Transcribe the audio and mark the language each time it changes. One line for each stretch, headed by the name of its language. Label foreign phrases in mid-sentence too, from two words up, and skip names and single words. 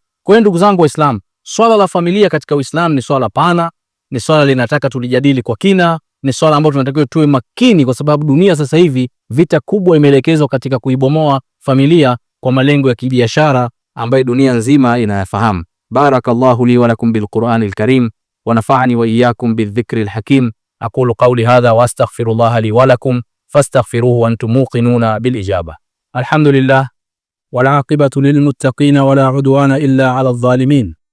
Swahili: Kwa hiyo ndugu zangu Waislamu, swala la familia katika Uislamu ni swala pana, ni swala linataka tulijadili kwa kina, ni swala ambalo tunatakiwa tuwe makini, kwa sababu dunia sasa hivi vita kubwa imeelekezwa katika kuibomoa familia kwa malengo ya kibiashara ambayo dunia nzima inayafahamu.
Arabic: بارك الله لي ولكم بالقرآن الكريم ونفعني وإياكم بالذكر الحكيم. أقول قولي هذا وأستغفر الله لي ولكم فاستغفروه وأنتم موقنون بالإجابة. الحمد لله والعاقبة للمتقين ولا عدوان إلا على الظالمين.